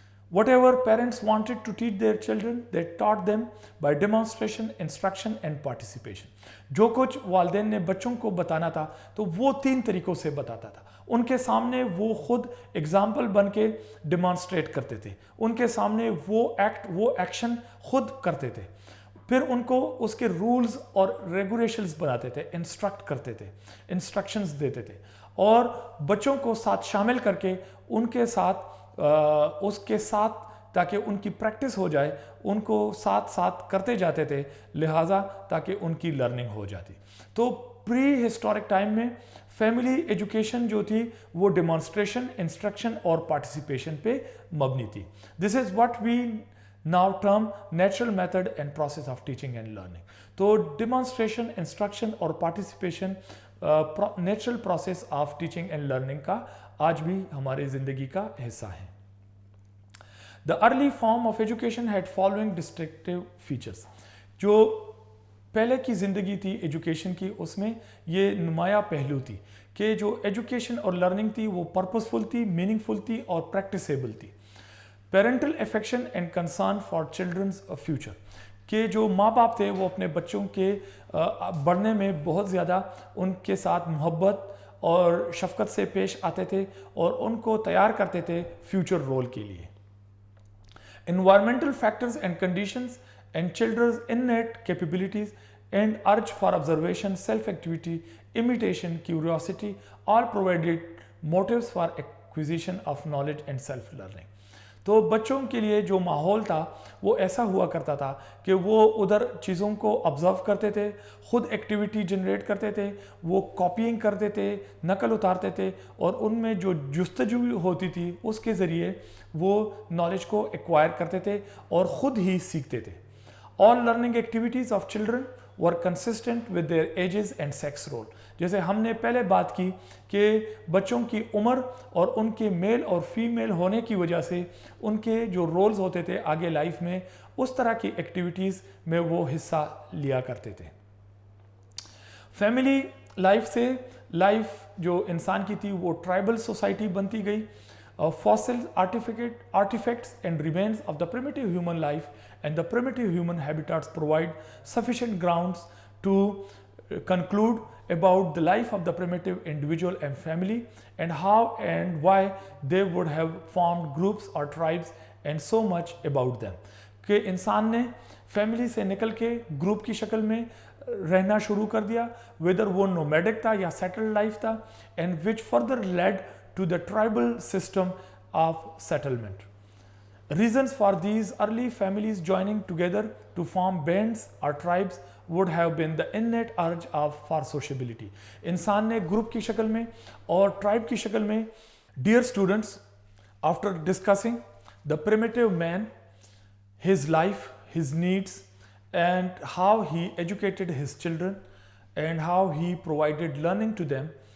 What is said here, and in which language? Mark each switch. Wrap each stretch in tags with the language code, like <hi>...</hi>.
<en>Whatever parents wanted to teach their children, they taught them by demonstration, instruction and participation.</en> <ur>جو کچھ والدین نے بچوں کو بتانا تھا تو وہ 3 طریقوں سے بتاتا تھا. ان کے سامنے وہ خود اگزامپل بن کے ڈیمانسٹریٹ کرتے تھے، ان کے سامنے وہ ایکشن خود کرتے تھے، پھر ان کو اس کے رولز اور ریگولیشنز بناتے تھے، انسٹرکٹ کرتے تھے، انسٹرکشنز دیتے تھے، اور بچوں کو ساتھ شامل کر کے ان کے ساتھ اس کے ساتھ تاکہ ان کی پریکٹس ہو جائے، ان کو ساتھ ساتھ کرتے جاتے تھے، لہٰذا تاکہ ان کی لرننگ ہو جاتی. تو پری ہسٹورک ٹائم میں فیملی ایجوکیشن جو تھی وہ ڈیمانسٹریشن، انسٹرکشن اور پارٹیسپیشن پہ مبنی تھی.</ur> <en>This is what we now term natural method and process of teaching and learning.</en> <ur>تو ڈیمانسٹریشن، انسٹرکشن اور participation</ur> <en>natural process of teaching and learning</en> <ur>کا آج بھی ہماری زندگی کا حصہ ہے.</ur> <en>The early form of education had following distinctive features.</en> <ur>جو پہلے کی زندگی تھی ایجوکیشن کی، اس میں یہ نمایاں پہلو تھی کہ جو ایجوکیشن اور لرننگ تھی وہ پرپسفل تھی، میننگ فل تھی اور پریکٹسیبل تھی.</ur> <en>parental affection and concern for children's future,</en> <ur>کہ جو ماں باپ تھے وہ اپنے بچوں کے بڑھنے میں بہت زیادہ ان کے ساتھ محبت اور شفقت سے پیش آتے تھے اور ان کو تیار کرتے تھے فیوچر رول کے لیے.</ur> <en>Environmental factors and conditions and children's innate capabilities and urge for observation, self activity, imitation, curiosity all provided motives for acquisition of knowledge and self learning.</en> <ur>تو بچوں کے لیے جو ماحول تھا وہ ایسا ہوا کرتا تھا کہ وہ ادھر چیزوں کو آبزرو کرتے تھے، خود ایکٹیویٹی جنریٹ کرتے تھے، وہ کاپینگ کرتے تھے، نقل اتارتے تھے، اور ان میں جو جستجو ہوتی تھی اس کے ذریعے وہ نالج کو ایکوائر کرتے تھے اور خود ہی سیکھتے تھے.</ur> <en>All learning activities of children were consistent with their ages and sex role.</en> <ur>جیسے ہم نے پہلے بات کی کہ بچوں کی عمر اور ان کے میل اور فیمیل ہونے کی وجہ سے ان کے جو رولز ہوتے تھے آگے لائف میں، اس طرح کی ایکٹیویٹیز میں وہ حصہ لیا کرتے تھے. فیملی لائف سے لائف جو انسان کی تھی وہ ٹرائبل سوسائٹی بنتی گئی.</ur> <en>Fossils, artifacts and remains of the primitive human life and the primitive human habitats provide sufficient grounds to conclude about the life of the primitive individual and family, and how and why they would have formed groups or tribes, and so much about them.</en> <ur>کہ انسان نے family سے نکل کے group کی شکل میں رہنا شروع کر دیا، whether وہ نومیڈک تھا یا سیٹلڈ لائف تھا،</ur> <en>and which further led to the tribal system of settlement. Reasons for these early families joining together to form bands or tribes would have been the innate urge for sociability.</en> <ur>انسان نے group کی شکل میں اور tribe کی شکل میں.</ur> <en>Dear students, after discussing the primitive man, his life, his needs, and how he educated his children and how he provided learning to them,</en>